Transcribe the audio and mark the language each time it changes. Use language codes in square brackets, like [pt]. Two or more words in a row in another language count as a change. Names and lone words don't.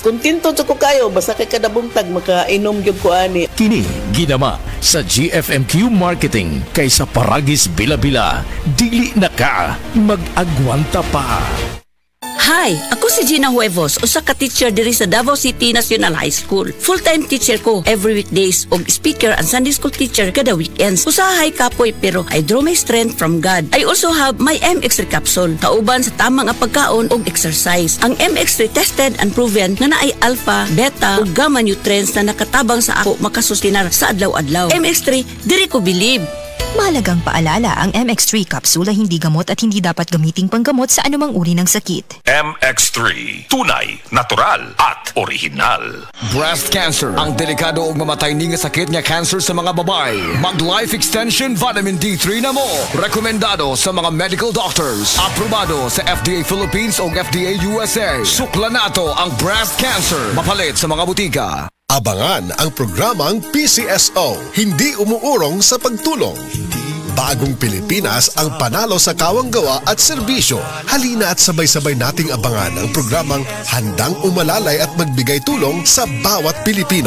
[ceb] Kontento jud ko kayo basta kay kada buntag makainom gyud ko ani. Kini ginama sa GFMQ Marketing kaysa paragis bila-bila, dili na ka mag-agwanta pa. Hi, ako si Gina Huevos, usa ka teacher diri sa Davao City National High School. [en] Full-time teacher ko every weekdays og speaker and Sunday school teacher kada weekends. [ceb] Usahay kapoy pero [en] I draw my strength from God. I also have my MX3 capsule, [ceb] kauban sa tamang pagkaon og exercise. Ang MX3 [en] tested and proven [ceb] nga naay alpha, beta ug gamma nutrients na nakatabang sa ako makasustinar sa adlaw-adlaw. MX3, diri ko believe. [tl] Mahalagang paalala, ang MX3 capsule ay hindi gamot at hindi dapat gamiting panggamot sa anumang uri ng sakit. MX3, tunay, natural at original. [ceb] Breast cancer, ang delikado ug mamatay ni nga sakit nga cancer sa mga babae. Mag-Life Extension Vitamin D3 na mo. Rekomendado sa mga [en] medical doctors. [ceb] Aprobado sa FDA Philippines ug FDA USA. Sukla nato ang breast cancer. Mapalit sa mga butika. [tl] Abangan ang programang PCSO, hindi umuurong sa pagtulong. Bagong Pilipinas ang panalo sa kawang-gawa at serbisyo. Halina at sabay-sabay nating abangan ang programang handang umalalay at magbigay tulong sa bawat Pilipino.